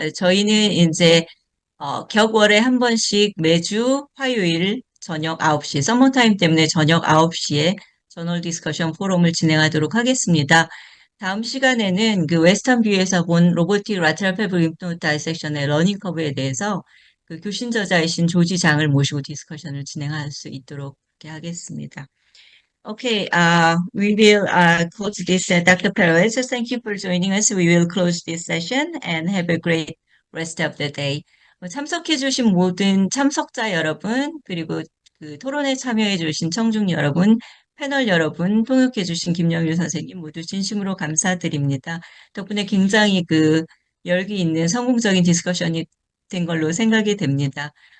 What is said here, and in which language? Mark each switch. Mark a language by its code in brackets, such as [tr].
[ko] 저희는 이제 격월에 한 번씩 매주 화요일 저녁 9시, 서머타임 때문에 저녁 9시에 저널 디스커션 포럼을 진행하도록 하겠습니다. 다음 시간에는 그 웨스턴 뷰에서 본 로보틱 라테럴 펠브 림프노드 다이섹션의 러닝 커브에 대해서 그 교신 저자이신 조지 장을 모시고 디스커션을 진행할 수 있도록 하겠습니다. [en] Okay, we will close this. Dr. Perez, thank you for joining us. We will close this session and have a great rest of the day. [ko] 참석해주신 모든 참석자 여러분, 그리고 그 토론에 참여해주신 청중 여러분, 패널 여러분, 통역해주신 김영일 선생님 모두 진심으로 감사드립니다. 덕분에 굉장히 그 열기 있는 성공적인 디스커션이 된 걸로 생각이 됩니다.